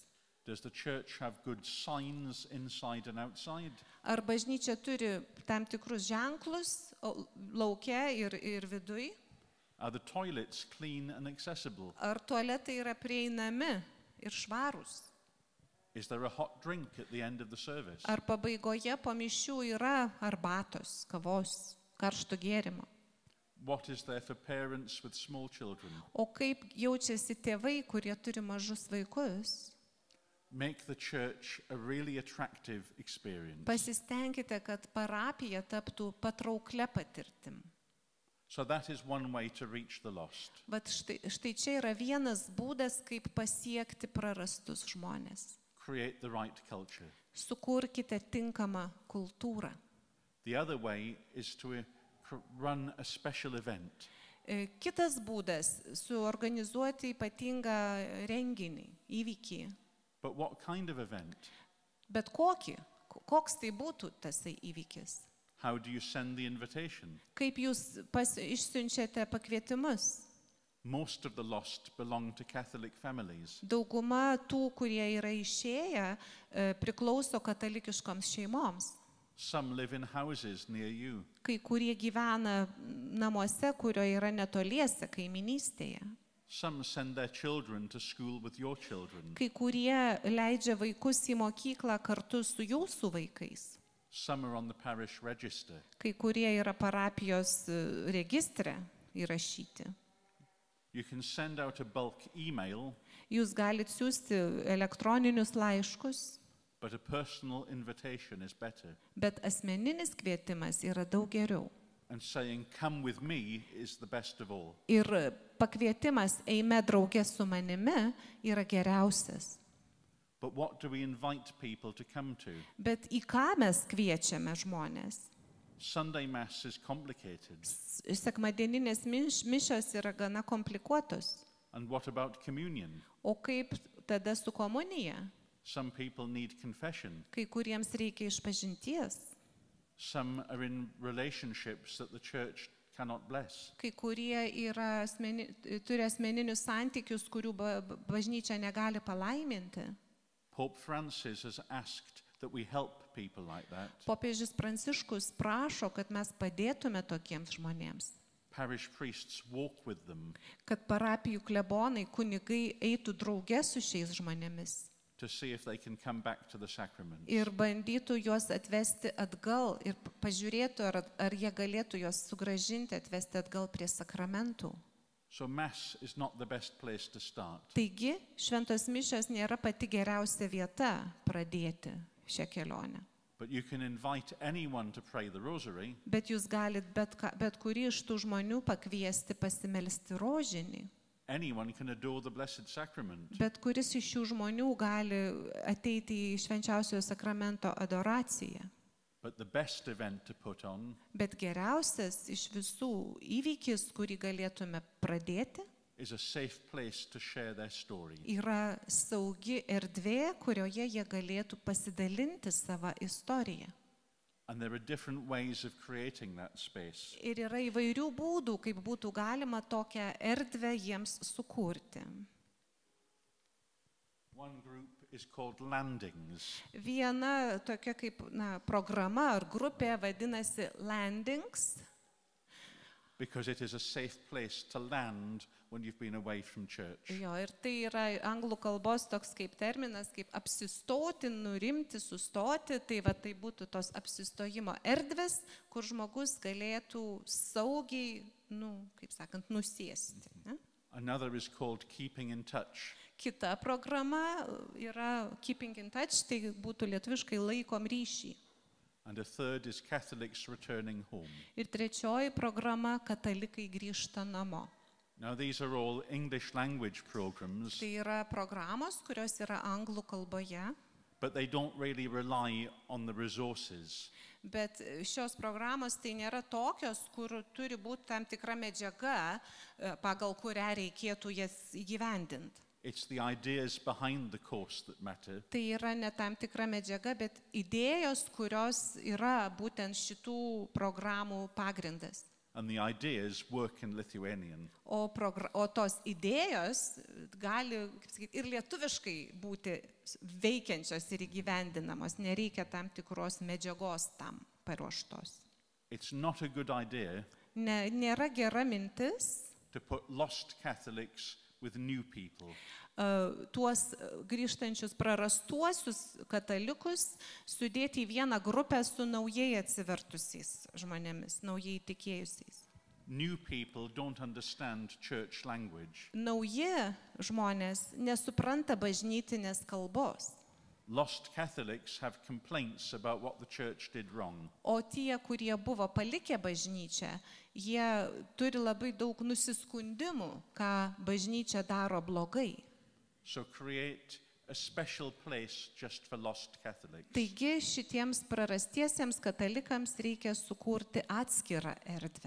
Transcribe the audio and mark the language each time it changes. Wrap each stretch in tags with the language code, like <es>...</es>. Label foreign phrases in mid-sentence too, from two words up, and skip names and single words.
<en>Does the church have good signs inside and outside?</en> <lt>Ar bažnyčia turi tam tikrus ženklus lauke ir viduj?</lt> <en>Are the toilets clean and accessible?</en> <lt>Ar tualetai yra prieinami ir švarūs?</lt> <en>Is there a hot drink at the end of the service?</en> <lt>Ar pabaigoje po mišių yra arbatos, kavos, karšto gėrimo?</lt> <en>What is there for parents with small children?</en> <lt>O kaip jaučiasi tėvai, kurie turi mažus vaikus?</lt> <en>Make the church a really attractive experience.</en> <lt>Pasistengkite, kad parapija taptų patrauklia patirtim.</lt> <en>So that is one way to reach the lost.</en> <lt>Vat štai čia yra vienas būdas, kaip pasiekti prarastus žmonės.</lt> <en>Create the right culture.</en> <lt>Sukurkite tinkamą kultūrą.</lt> <en>The other way is to run a special event.</en> <lt>Kitas būdas - suorganizuoti ypatingą renginį, įvykį.</lt> <en>But what kind of event?</en> <lt>Bet kokį? Koks tai būtų tasai įvykis?</lt> <en>How do you send the invitation?</en> <lt>Kaip jūs išsiunčiate pakvietimus?</lt> <en>Most of the lost belong to Catholic families.</en> <lt>Dauguma tų, kurie yra išėję, priklauso katalikiškoms šeimoms.</lt> <en>Some live in houses near you.</en> <lt>Kai kurie gyvena namuose, kurio yra netoliese, kaiminystėje.</lt> <en>Some send their children to school with your children.</en> <lt>Kai kurie leidžia vaikus į mokyklą kartu su jūsų vaikais.</lt> <en>Some are on the parish register.</en> <lt>Kai kurie yra parapijos registre įrašyti.</lt> <en>You can send out a bulk email.</en> <lt>Jūs galite siūsti elektroninius laiškus.</lt> <en>But a personal invitation is better.</en> <lt>Bet asmeninis kvietimas yra daug geriau.</lt> <en>And saying, come with me, is the best of all.</en> <lt>Ir pakvietimas eime drauge su manimi yra geriausias.</lt> <en>But what do we invite people to come to?</en> <lt>Bet į ką mes kviečiame žmonės?</lt> <en>Sunday Mass is complicated.</en> <lt>Sekmadieninės mišios yra gana komplikuotos.</lt> <en>And what about communion?</en> <lt>O kaip tada su komunija?</lt> <en>Some people need confession.</en> <lt>Kai kuriems reikia išpažinties.</lt> <en>Some are in relationships that the church cannot bless.</en> <lt>Kai kurie yra turi asmeninius santykius, kurių bažnyčia negali palaiminti.</lt> <en>Pope Francis has asked that we help people like that.</en> <lt>Popiežius Pranciškus prašo, kad mes padėtume tokiems žmonėms.</lt> <en>Parish priests walk with them.</en> <lt>Kad parapijų klebonai, kunigai eitų drauge su šiais žmonėmis.</lt> <en>To see if they can come back to the sacraments.</en> <lt>Ir bandytų juos atvesti atgal ir pažiūrėtų, ar jie galėtų juos sugrąžinti, atvesti atgal prie sakramentų.</lt> <en>So Mass is not the best place to start.</en> <lt>Taigi, šventos mišios nėra pati geriausia vieta pradėti šią kelionę.</lt> <en>But you can invite anyone to pray the rosary.</en> <lt>Bet jūs galit bet kurį iš tų žmonių pakviesti pasimelsti rožinį.</lt> <en>Anyone can adore the Blessed Sacrament.</en> <lt>Bet kuris iš šių žmonių gali ateiti į švenčiausiojo sakramento adoraciją.</lt> <en>But the best event to put on</en> <lt>Bet geriausias iš visų įvykis, kurį galėtume pradėti,</lt> <en>is a safe place to share their story.</en> <lt>yra saugi erdvė, kurioje jie galėtų pasidalinti savo istoriją.</lt> <en>And there are different ways of creating that space.</en> <lt>Ir yra įvairių būdų, kaip būtų galima tokią erdvę jiems sukurti.</lt> <en>One group is called landings.</en> <lt>Viena tokia kaip programa ar grupė vadinasi landings.</lt> <en>Because it is a safe place to land when you've been away from church.</en> <lt>Jo, ir tai yra anglų kalbos toks kaip terminas, kaip apsistoti, nurimti, sustoti. Tai tai būtų tos apsistojimo erdvės, kur žmogus galėtų saugiai, kaip sakant, nusėsti. Ne?</lt> <en>Another is called keeping in touch.</en> <lt>Kita programa yra</lt> <en>keeping in touch,</en> <lt>tai būtų lietuviškai laikom ryšį.</lt> <en>And a third is Catholics returning home.</en> <lt>Ir trečioji programa katalikai grįžta namo.</lt> <en>Now these are all English language programs.</en> <lt>Tai yra programos, kurios yra anglų kalboje.</lt> <en>But they don't really rely on the resources.</en> <lt>Bet šios programos tai nėra tokios, kur turi būti tam tikra medžiaga, pagal kurią reikėtų jas įgyvendinti.</lt> <en>It's the ideas behind the course that matter.</en> <lt>Tai yra ne tam tikra medžiaga, bet idėjos, kurios yra būtent šitų programų pagrindas.</lt> <en>And the ideas work in Lithuanian.</en> <lt>O tos idėjos gali, kaip sakyti, ir lietuviškai būti veikiančios ir įgyvendinamos. Nereikia tam tikros medžiagos tam paruoštos.</lt> <en>It's not a good idea</en> <lt>Nėra gera mintis</lt> <en>to put lost Catholics with new people.</en> <lt>Tuos grįžtančius prarastuosius katalikus sudėti į vieną grupę su naujai atsivertusiais žmonėmis, naujai tikėjusiais.</lt> <en>New people don't understand church language.</en> <lt>Nauji žmonės nesupranta bažnytinės kalbos.</lt> <en>Lost Catholics have complaints about what the church did wrong.</en> <lt>O tie, kurie buvo palikę bažnyčią, jie turi labai daug nusiskundimų, ką bažnyčia daro blogai.</lt> <en>So create a special place just for lost Catholics.</en> <lt>Taigi šitiems prarastiesiems katalikams reikia sukurti atskirą erdvę,</lt>